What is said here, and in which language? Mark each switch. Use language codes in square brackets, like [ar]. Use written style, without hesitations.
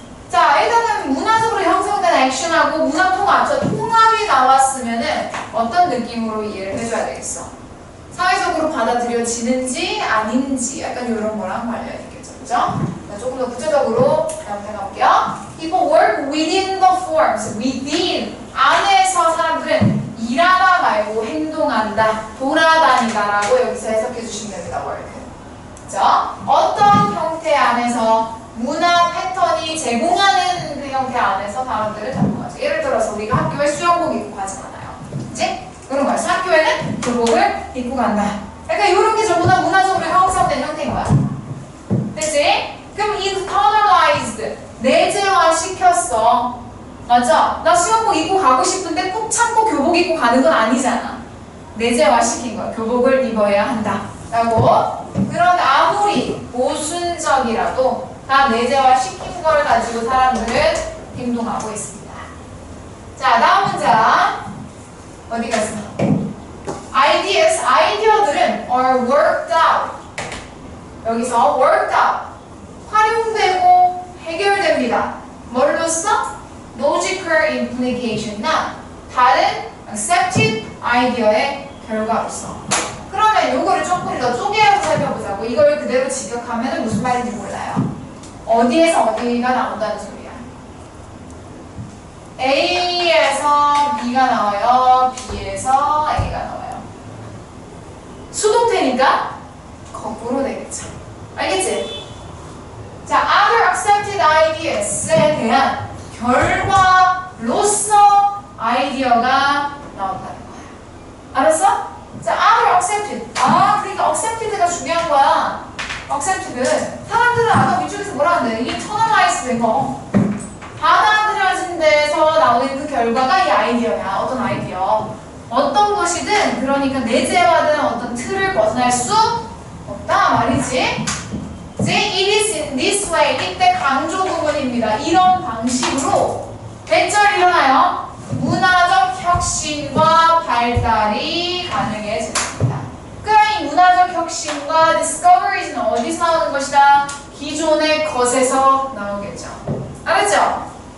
[ko] 자, 일단은 문화적으로 형성된 액션하고 문화 통합. 저 통합이 나왔으면은 어떤 느낌으로 이해를 해줘야 되겠어? 사회적으로 받아들여지는지 아닌지 약간 이런 거랑 관련이 있겠죠. 그죠? 조금 더 구체적으로 생각해 볼게요. [en] People work within the forms. within. [ko] 안에서 사람들은 일하다 말고 행동한다. 돌아다니다 라고 여기서 해석해 주시면 됩니다. work. 그죠? 어떤 형태 안에서 문화 패턴이 제공하는 그 형태 안에서 사람들을 작동하죠. 예를 들어서 우리가 학교에 수영복 입고 가지 않아요. 그치? 그런 거야. 학교에는 교복을 입고 간다. 그러니까 이런 게 전부 다 문화적으로 형성된 형태인 거야. 됐지? 그럼 internalized. 내재화 시켰어. 맞죠? 나 수영복 입고 가고 싶은데 꼭 참고 교복 입고 가는 건 아니잖아. 내재화 시킨 거야. 교복을 입어야 한다. 라고. 그런 아무리 모순적이라도 다 내재화 시킨 걸 가지고 사람들은 행동하고 있습니다. 자, 다음 문장. 어디 갔어? [en] Ideas, [ko] 아이디어들은 [en] are worked out. [ko] 여기서 [en] worked out. [ko] 활용되고 해결됩니다. 뭘로써? [en] Logical implication [ko] 이나 다른 accepted 아이디어의 결과로서. 그러면 요거를 조금 더 쪼개서 살펴보자고. 이걸 그대로 직역하면 무슨 말인지 몰라요. 어디에서 어디가 나온다는 소리야. A에서 B가 나와요. B에서 A가 나와요. 수동태니까 거꾸로 되겠죠. 알겠지? 자, [en] other accepted ideas [ko] 에 대한 결과 로서 아이디어가 나온다는 거야. 알았어? 자, [en] are accepted. [ko] 그러니까 accepted가 중요한 거야. [en] accepted. [ko] 사람들은 아까 위쪽에서 뭐라 하는데? 이게 internalized 된 거. 받아들여진 데서 나오는 그 결과가 이 아이디어야. 어떤 아이디어. 어떤 것이든 그러니까 내재화된 어떤 틀을 벗어날 수 없다 말이지. 이제 [en] it is in this way. [ko] 이때 강조 부분입니다. 이런 방식으로 대절 일어나요. 문화적 혁신과 발달이 가능해집니다. 그럼 이 문화적 혁신과 discovery는 어디서 나오는 것이다? 기존의 것에서 나오겠죠. 알았죠?